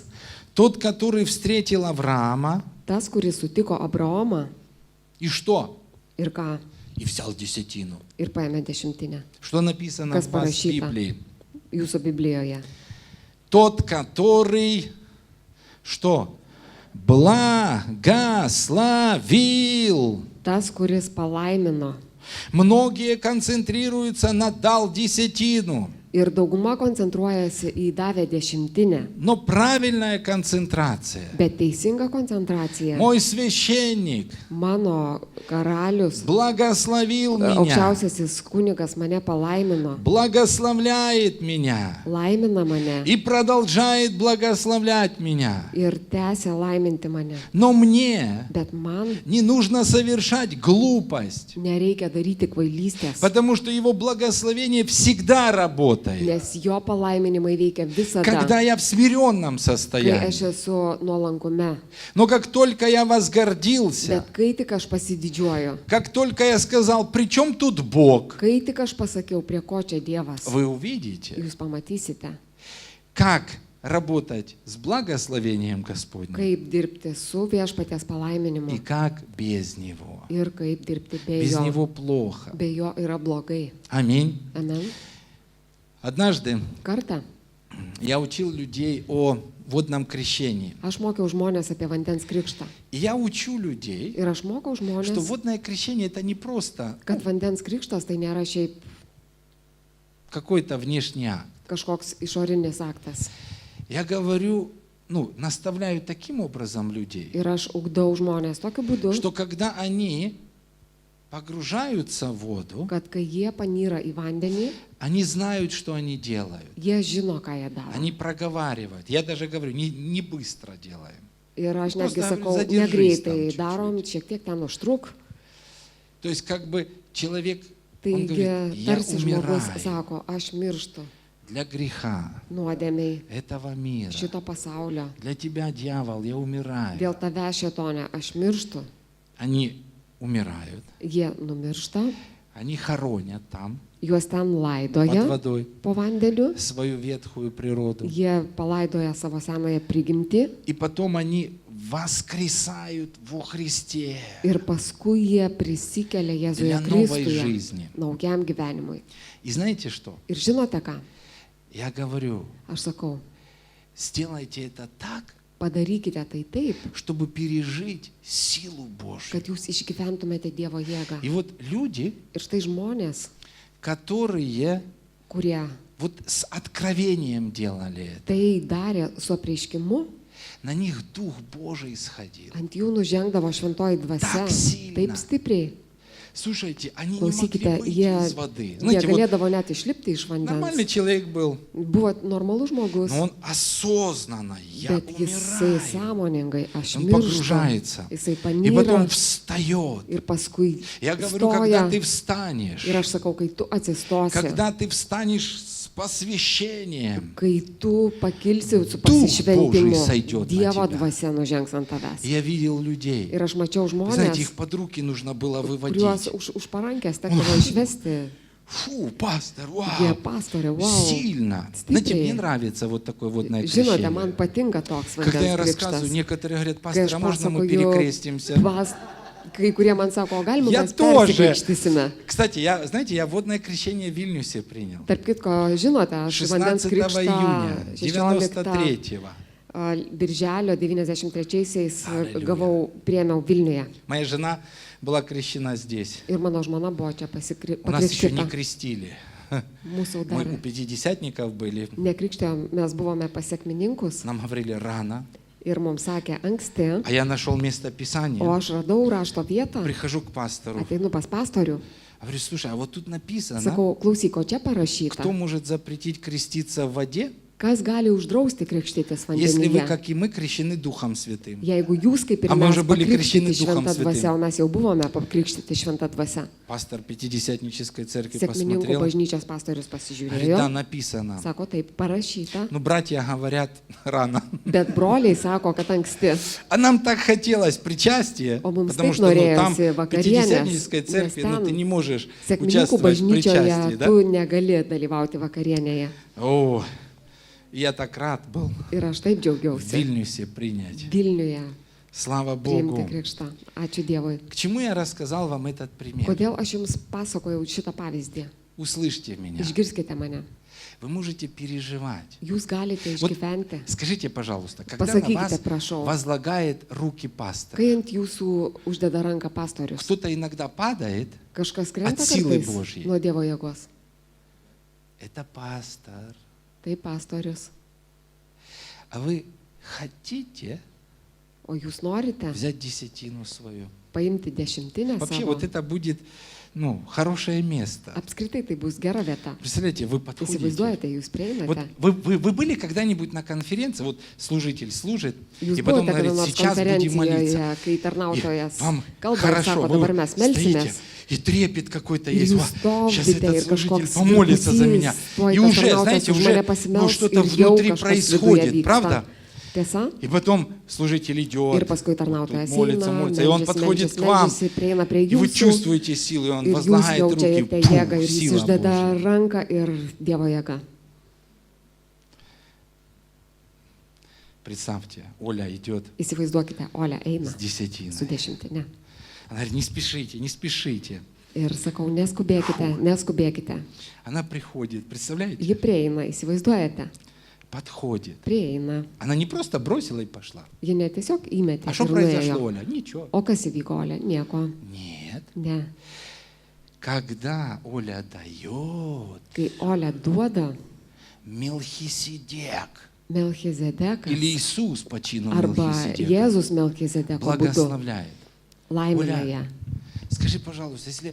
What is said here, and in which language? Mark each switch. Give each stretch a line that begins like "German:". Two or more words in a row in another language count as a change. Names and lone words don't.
Russian: тот, который встретил Авраама,
Lithuanian: tas, kuris sutiko Abraomą
Russian: и что?
Lithuanian: ir ką,
Russian: И взял десятину».
Lithuanian: ir paėmė дešimtinę.
Russian: Что написано
Lithuanian: Kas
Russian: в вас в
Lithuanian: parašyta
Russian: Библии?
Lithuanian: jūsų Biblijoje.
Russian: Тот, который, что? Благословил.
Lithuanian: Tas, kuris palaimino.
Russian: Многие концентрируются на «дал десятину».
Lithuanian: Ir dauguma koncentruojasi į davę dešimtinę.
Russian: Но правильная концентрация.
Lithuanian: Bet teisinga koncentracija.
Russian: Мой священник
Lithuanian: Mano karalius,
Russian: благословил меня,
Lithuanian: aukščiausiasis kunigas mane palaimino.
Russian: благословляет меня
Lithuanian: Laimina mane.
Russian: и продолжает благословлять меня.
Lithuanian: Ir tęsia laiminti mane.
Russian: Но мне
Lithuanian: Bet man
Russian: не нужно совершать глупость,
Lithuanian: nereikia daryti kvailystės.
Russian: потому что его благословение всегда работает.
Lithuanian: Nes jo palaiminimai veikia visada,
Russian: Когда я в смиренном
Lithuanian: kai aš
Russian: состоянии.
Lithuanian: esu nuolankume.
Russian: Но как только я возгордился,
Lithuanian: Bet kai tik aš pasididžiuoju,
Russian: как только я сказал, при чем тут Бог,
Lithuanian: kai tik aš pasakiau, prie ko čia Dievas,
Russian: вы увидите,
Lithuanian: jūs pamatysite,
Russian: как работать с благословением Господним
Lithuanian: kaip dirbti su viešpaties
Russian: и
Lithuanian: palaiminimu
Russian: как без Него.
Lithuanian: ir kaip dirbti be
Russian: Без
Lithuanian: jo.
Russian: Него плохо.
Lithuanian: Be jo yra blogai.
Russian: Аминь.
Lithuanian: Amen.
Russian: Однажды
Lithuanian: Kartą
Russian: я учил людей о водном крещении.
Lithuanian: aš mokiau žmonės apie vandens krikštą.
Russian: И я учу людей,
Lithuanian: Ir aš mokau
Russian: что
Lithuanian: žmonės,
Russian: водное крещение это не просто
Lithuanian: kad vandens krikštas tai nėra šiaip
Russian: какой-то внешний акт.
Lithuanian: kažkoks išorinis aktas.
Russian: Я говорю, наставляю таким образом людей,
Lithuanian: Ir aš ugdau žmonės tokiu būdu,
Russian: что когда они погружаются в воду,
Lithuanian: kad kai jie panyra į vandenį,
Russian: они знают, что они делают.
Lithuanian: jie žino, ką jie daro.
Russian: Они проговаривают. Я даже говорю, не быстро делаем.
Lithuanian: Ir aš netgi
Russian: Просто
Lithuanian: sakau,
Russian: задержись
Lithuanian: negreitai
Russian: там
Lithuanian: darom, šiek tiek ten užtruk.
Russian: То есть как бы человек, он говорит,
Lithuanian: Taigi
Russian: я
Lithuanian: tarsi žmogus
Russian: умираю
Lithuanian: sako, aš mirštu
Russian: для греха
Lithuanian: nuodėmiai
Russian: этого мира.
Lithuanian: šito pasaulio.
Russian: Для тебя, дьявол, я умираю.
Lithuanian: Dėl tave šėtonė, aš mirštu.
Russian: Они умирают,
Lithuanian: Jie numiršta,
Russian: они хоронят там,
Lithuanian: juos ten
Russian: под
Lithuanian: laidoja
Russian: водой,
Lithuanian: po vandeniu,
Russian: свою ветхую природу.
Lithuanian: jie palaidoja savo senąją prigimtį
Russian: И потом они воскресают во Христе
Lithuanian: ir paskui jie prisikelia Jėzuje
Russian: для новой
Lithuanian: Kristuje
Russian: жизни.
Lithuanian: naujam gyvenimui.
Russian: И знаете что?
Lithuanian: Ir žinote ką?
Russian: Я говорю,
Lithuanian: Aš sakau,
Russian: сделайте это так,
Lithuanian: padarykite tai taip,
Russian: чтобы пережить силу Божью.
Lithuanian: kad jūs išgyventumėte Dievo jėgą.
Russian: И вот люди,
Lithuanian: Ir štai žmonės,
Russian: которые
Lithuanian: kurie
Russian: вот с откровением делали это,
Lithuanian: tai darė su apreiškimu,
Russian: на них Дух Божий сходил.
Lithuanian: ant jų nužengdavo šventoji dvasia
Russian: Так сильно.
Lithuanian: taip stipriai.
Russian: Слушайте, они не могли
Lithuanian: Klausykite,
Russian: выйти
Lithuanian: jie,
Russian: из воды.
Lithuanian: jie
Russian: Знаете, вот
Lithuanian: galėdavo net išlipti iš
Russian: нормальный
Lithuanian: vandens.
Russian: человек был,
Lithuanian: Buvo normalus žmogus,
Russian: но он осознанно, я
Lithuanian: bet jisai
Russian: умираю.
Lithuanian: sąmoningai, aš
Russian: Он
Lithuanian: mirštu.
Russian: погружается.
Lithuanian: Jisai
Russian: И
Lithuanian: panyra
Russian: потом встает.
Lithuanian: ir paskui
Russian: Я говорю, когда
Lithuanian: stoja.
Russian: ты встанешь,
Lithuanian: Ir aš sakau, kai tu atsistosi,
Russian: когда ты встанешь с посвящением,
Lithuanian: kai tu pakilsi su
Russian: Duh
Lithuanian: pasišventimu,
Russian: Božий сойдет на
Lithuanian: Dievo
Russian: тебя.
Lithuanian: dvasia nužengs ant tavęs.
Russian: я видел людей,
Lithuanian: Ir aš mačiau
Russian: вы знаете,
Lithuanian: žmonės,
Russian: их под руки нужно было
Lithuanian: kuriuos
Russian: выводить.
Lithuanian: už parankės tekdavo išvesti.
Russian: Фу, пастор,
Lithuanian: Jie
Russian: вау,
Lithuanian: pastorė, wow.
Russian: сильно.
Lithuanian: Stipriai.
Russian: Знаете, мне нравится вот такое водное
Lithuanian: Žinote, man
Russian: крещение.
Lithuanian: patinka toks
Russian: Когда я
Lithuanian: vandens
Russian: рассказываю,
Lithuanian: krikštas.
Russian: некоторые говорят,
Lithuanian: Kai
Russian: пастор,
Lithuanian: aš
Russian: а можно мы
Lithuanian: pasakoju,
Russian: перекрестимся?
Lithuanian: kai kurie man sako, o galima
Russian: Я
Lithuanian: mes
Russian: тоже.
Lithuanian: persikrikštysime.
Russian: Кстати, знаете, я водное крещение в Вильнюсе принял.
Lithuanian: Tarp kitko, žinote, aš vandens 16 krikštą
Russian: июня
Lithuanian: 16
Russian: 93-го.
Lithuanian: birželio 93-aisiais
Russian: Аллилуйя.
Lithuanian: gavau, priėmiau Vilniuje.
Russian: Моя жена была крещена здесь.
Lithuanian: Ir mano žmona buvo čia
Russian: У нас еще не
Lithuanian: pakrikštyta.
Russian: крестили.
Lithuanian: Mūsų
Russian: Мы
Lithuanian: dar
Russian: у пятидесятников были.
Lithuanian: nekrikštėjom, mes buvome pasiekmininkus
Russian: Нам говорили рано.
Lithuanian: ir mums sakė anksti,
Russian: А я нашел место
Lithuanian: o
Russian: Писания.
Lithuanian: aš radau rašto vietą,
Russian: Прихожу к пастору.
Lithuanian: ateinu pas pastorių
Russian: Я говорю, слушай, а вот тут написано,
Lithuanian: Sakau, klausyk, o čia parašyta.
Russian: кто может запретить креститься в воде,
Lithuanian: Kas gali uždrausti krikštytis
Russian: если вы,
Lithuanian: vandenyje?
Russian: как и мы, крещены Духом Святым?
Lithuanian: Jeigu jūs kaip ir
Russian: A мы
Lithuanian: mes
Russian: уже были крещены
Lithuanian: pakrikštyti
Russian: Духом
Lithuanian: šventą dvasę,
Russian: Святым.
Lithuanian: o mes jau buvome pakrikštyti šventą dvasę.
Russian: Пастор Пятидесятнической церкви
Lithuanian: Sekmininkų
Russian: посмотрел.
Lithuanian: bažnyčios pastorius
Russian: Говорит, да,
Lithuanian: pasižiūrėjo.
Russian: написано.
Lithuanian: Sako, taip parašyta.
Russian: Ну, братья говорят рано.
Lithuanian: Bet broliai sako, kad anksti.
Russian: А нам так хотелось причастия,
Lithuanian: О, mums
Russian: потому
Lithuanian: taip
Russian: что там,
Lithuanian: norėjosi
Russian: в
Lithuanian: vakarienės,
Russian: Пятидесятнической
Lithuanian: nes
Russian: церкви, ну, ты
Lithuanian: ten
Russian: не можешь
Lithuanian: Sekmininkų
Russian: участвовать в причастии,
Lithuanian: bažnyčioje
Russian: да?
Lithuanian: tu negali dalyvauti vakarienėje.
Russian: О, я так рад был
Lithuanian: Ir aš taip
Russian: в
Lithuanian: džiaugiausi
Russian: Вильнюсе принять.
Lithuanian: Vilniuje
Russian: Слава
Lithuanian: priimti
Russian: Богу.
Lithuanian: krikštą. Ačiū Dievui.
Russian: К чему я рассказал вам этот пример?
Lithuanian: Kodėl aš jums pasakojau šitą pavyzdį?
Russian: Услышьте меня.
Lithuanian: Išgirskite mane.
Russian: Вы можете переживать.
Lithuanian: Jūs galite
Russian: Вот
Lithuanian: išgyventi.
Russian: скажите, пожалуйста, когда на
Lithuanian: Pasakykite,
Russian: вас
Lithuanian: prašau.
Russian: возлагает руки пастор,
Lithuanian: Kai ant jūsų uždeda ranką pastorius,
Russian: кто-то иногда падает,
Lithuanian: kažkas krenta
Russian: От силы
Lithuanian: kartais
Russian: Божьей.
Lithuanian: nuo Dievo jėgos.
Russian: это пастор.
Lithuanian: Tai pastorius.
Russian: А вы хотите
Lithuanian: O jūs norite
Russian: взять десятину свою?
Lithuanian: paimti dešimtinę
Russian: Вообще,
Lithuanian: savo.
Russian: вот это будет, ну, хорошее место.
Lithuanian: Apskritai tai bus gera vieta.
Russian: Представляете, вы подходите.
Lithuanian: Įsivaizduojate, jūs
Russian: Вот
Lithuanian: prieinate.
Russian: вы были когда-нибудь на конференции, вот служитель служит,
Lithuanian: Jūs
Russian: и потом
Lithuanian: buvote kada
Russian: говорит,
Lithuanian: nors
Russian: сейчас будем молиться.
Lithuanian: konferencijoje, kai
Russian: И
Lithuanian: tarnautojas
Russian: вам
Lithuanian: kalba ir
Russian: хорошо,
Lithuanian: sako,
Russian: вы
Lithuanian: dabar mes
Russian: стоите,
Lithuanian: melsimės.
Russian: и трепет какой-то
Lithuanian: Ir
Russian: есть.
Lithuanian: jūs
Russian: Ва, сейчас
Lithuanian: stovite
Russian: этот
Lithuanian: ir
Russian: служитель
Lithuanian: kažkoks
Russian: помолится за меня.
Lithuanian: tuoj
Russian: И
Lithuanian: tas
Russian: уже,
Lithuanian: tarnautojas
Russian: знаете,
Lithuanian: už
Russian: уже
Lithuanian: mane
Russian: ну,
Lithuanian: pasimels
Russian: что-то
Lithuanian: ir jau
Russian: внутри
Lithuanian: kažkas viduje
Russian: происходит,
Lithuanian: vyksta.
Russian: правда?
Lithuanian: Tiesa?
Russian: И потом служитель идет,
Lithuanian: Ir paskui tarnautojas
Russian: молится,
Lithuanian: eina,
Russian: молится, и он подходит к вам,
Lithuanian: meldžiasi, prieina prie
Russian: и вы
Lithuanian: jūsų.
Russian: чувствуете силу, и он
Lithuanian: Ir jūs
Russian: возлагает руки,
Lithuanian: jaučiate jėgą
Russian: пум,
Lithuanian: ir jis
Russian: сила
Lithuanian: uždeda
Russian: Божья.
Lithuanian: ranką ir Dievo jėga.
Russian: Представьте, Оля идет
Lithuanian: Įsivaizduokite, Olia eina
Russian: с десятиной.
Lithuanian: su dešimtinė.
Russian: Она говорит, не спешите, не спешите.
Lithuanian: Ir sakau, neskubėkite, neskubėkite.
Russian: Она приходит, представляете?
Lithuanian: Ji prieina, įsivaizduojate,
Russian: Подходит.
Lithuanian: prieina.
Russian: Она не просто бросила и пошла.
Lithuanian: Ji ne tiesiog įmetė
Russian: А что
Lithuanian: ir
Russian: произошло,
Lithuanian: nuėjo.
Russian: Оля? Ничего.
Lithuanian: O kas įvyko, Olia? Nieko.
Russian: Нет.
Lithuanian: Ne.
Russian: Когда Оля дает,
Lithuanian: Kai Olia duoda,
Russian: Мелхиседек
Lithuanian: Melchizedekas
Russian: или Иисус по чину
Lithuanian: arba
Russian: Мелхиседека
Lithuanian: Jėzus Melchizedeko būdu
Russian: благословляет.
Lithuanian: laimina ją.
Russian: Скажи, пожалуйста, если